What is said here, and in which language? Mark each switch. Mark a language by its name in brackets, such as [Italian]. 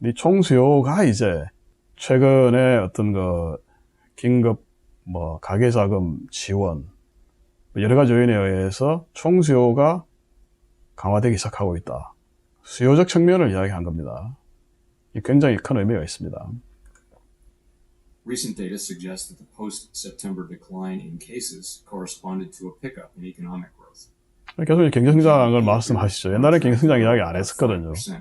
[Korean] 이 총수요가 이제 최근에 어떤 그 긴급 뭐 가계자금 지원 여러 가지 요인에 의해서 총수요가 강화되기 시작하고 있다. 수요적 측면을 이야기한 겁니다. 굉장히 큰 의미가 있습니다. [English] Recent data suggests that the post-September decline in cases corresponded to a pickup in economic growth. [Korean] 계속 경제성장을 말씀하시죠. 옛날에 경제성장 이야기 안 했었거든요.